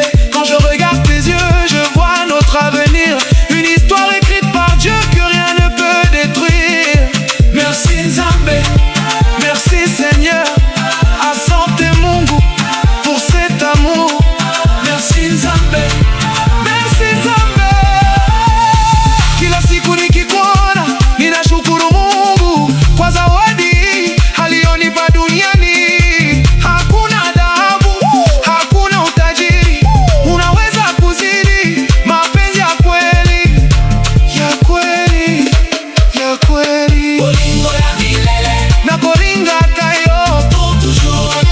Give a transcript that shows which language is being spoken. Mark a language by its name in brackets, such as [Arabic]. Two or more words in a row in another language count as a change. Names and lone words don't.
[French] Quand je regarde tes yeux, je vois notre avenir, une histoire écrite par Dieu que rien ne peut détruire. Merci Nzambe, merci Seigneur, [Swahili] asante Mungu [French] pour cet amour. Merci Nzambe, merci Nzambe. [Swahili] Kila siku nikikuona ninashukuru Mungu kwa zawadi alionipa duniani. Hakuna dhahabu, hakuna utajiri unaweza kuzidi mapenzi ya kweli, ya kweli, ya kweli. [Lingala] Bolingo ya milele, na kolinga kayo [French] pour toujours.